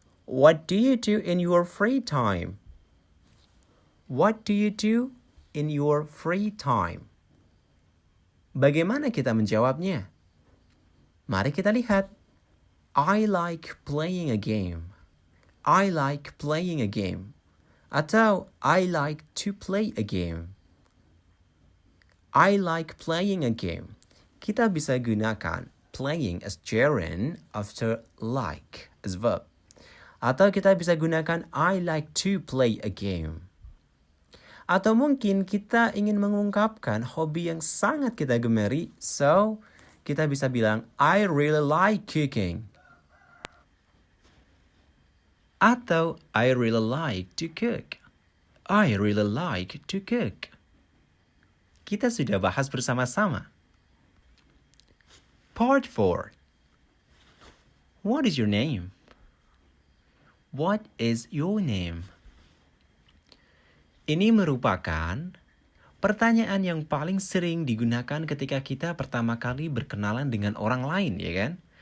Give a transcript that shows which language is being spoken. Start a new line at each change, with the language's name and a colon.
English: What do you do in your free time? What do you do in your free time?
Indonesian: Bagaimana kita menjawabnya? Mari kita lihat.
English: I like playing a game. I like playing a game. Atau I like to play a game. I like playing a game.
Indonesian: Kita bisa gunakan
English: playing as gerund after like as verb.
Indonesian: Atau kita bisa gunakan
English: I like to play a game.
Indonesian: Atau mungkin kita ingin mengungkapkan hobi yang sangat kita gemari, so kita bisa bilang,
English: I really like cooking. Atau, I really like to cook. I really like to cook.
Indonesian: Kita sudah bahas bersama-sama.
English: Part 4. What is your name? What is your name?
Indonesian: Ini merupakan pertanyaan yang paling sering digunakan ketika kita pertama kali berkenalan dengan orang lain, ya kan?